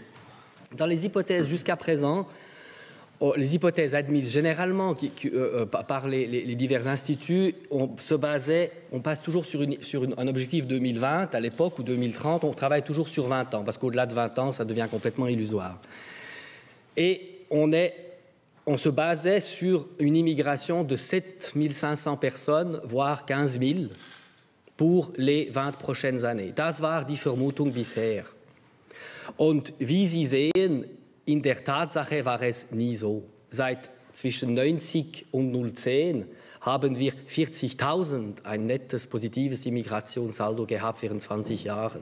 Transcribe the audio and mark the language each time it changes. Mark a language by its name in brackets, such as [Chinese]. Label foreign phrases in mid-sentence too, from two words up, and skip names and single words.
[French] Dans les hypothèses jusqu'à présent, les hypothèses admises généralement par les divers instituts, on passe toujours sur un objectif 2020 à l'époque ou 2030, on travaille toujours sur 20 ans, parce qu'au-delà de 20 ans, ça devient complètement illusoire. Et on se basait sur une immigration de 7 500 personnes, voire 15 000, pour les 20 prochaines années. [German] Das war die Vermutung bisher. Und wie Sie sehen, in der Tatsache war es nie so. Seit zwischen 90 und 2010 haben wir 40.000, ein nettes, positives Immigrationssaldo gehabt während 20 Jahren.